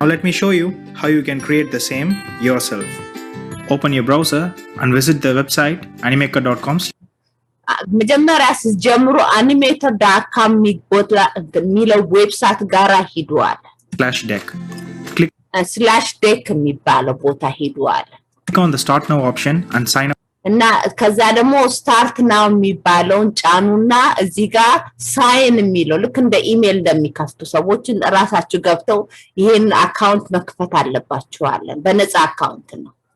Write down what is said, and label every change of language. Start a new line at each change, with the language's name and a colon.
English: Now let me show you how you can create the same yourself. Open your browser and visit the website animaker.com.
Amharic: መጀመሪያ ስትጀምሩ animator.com የሚለው ዌብሳይት ጋራ ሂዱ አለ።
English: /deck. Click
Amharic: /deck የሚባለው ቦታ ሂዱ አለ።
English: on the start now option and sign up.
Amharic: እና ከዛ ደግሞ ስታርት ናው የሚባለውን ጫኑና እዚህ ጋር ሳይን የሚለው ልክ እንደ ኢሜል እንደሚከፍቱ ሰዎች ራሳችሁ ገብተው ይሄን አካውንት መክፈት አለባችሁ አለ። በነፃ አካውንት ነው።